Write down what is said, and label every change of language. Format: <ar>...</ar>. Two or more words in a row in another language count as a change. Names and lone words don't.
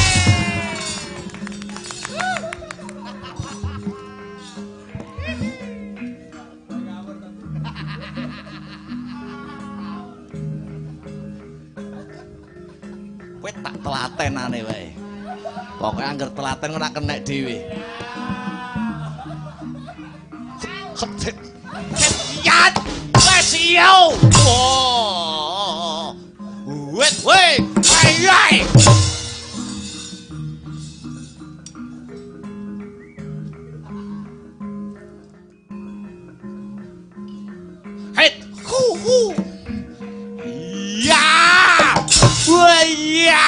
<jv>Kowe tak telatenane wae. Pokoke angger telaten kok nak kenek dhewe. Yat! Wes yo! Wow! Wet we! Ai! Hit! Hu! Ya! Wah! Ya!</jv>